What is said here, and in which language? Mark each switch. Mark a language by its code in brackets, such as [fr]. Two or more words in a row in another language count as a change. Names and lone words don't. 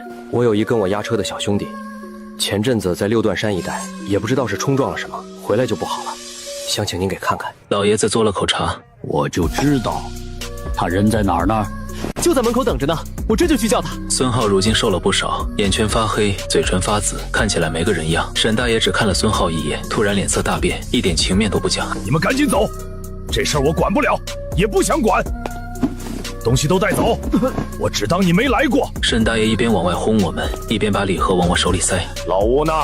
[zh] 我有一跟我押車的小兄弟，前陣子在六段山一帶，也不知道是衝撞了什麼，回來就不好了，想請您給看看。老爺子嘬了口茶，我就知道，他人在哪兒呢？就在门口等着呢，我这就去叫他。孙浩如今瘦了不少，眼圈發黑，嘴唇發紫，看起來沒個人樣。沈大爺只看了孫浩一眼，突然臉色大變，一點情面都不講。你們趕緊走，這事兒我管不了，也不想管。東西都帶走，我只當你沒來過。沈大爺一邊往外轟我們，一邊把禮盒往我手裡塞。老吳呢？